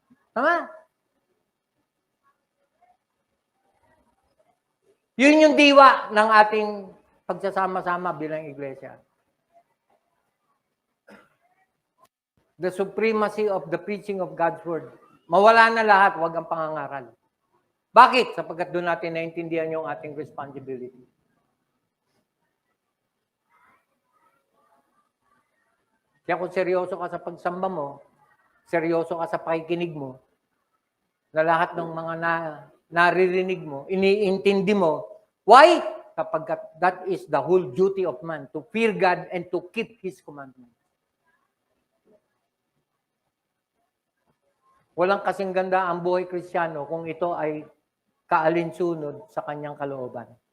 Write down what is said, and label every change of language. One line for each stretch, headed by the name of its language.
Filipino: Tama? Yun yung diwa ng ating pagsasama-sama bilang iglesia.
English: The supremacy of the preaching of God's Word.
Filipino: Mawala na lahat, wag ang pangangaral. Bakit? Sapagkat doon natin naintindihan yung ating responsibility. Kaya kung seryoso ka sa pagsamba mo, seryoso ka sa pakikinig mo, na lahat ng mga naririnig mo, iniintindi mo.
English: Why? Kapag that is the whole duty of man, to fear God and to keep His commandments.
Filipino: Walang kasing ganda ang buhay Kristiyano kung ito ay kaalinsunod sa kanyang kalooban.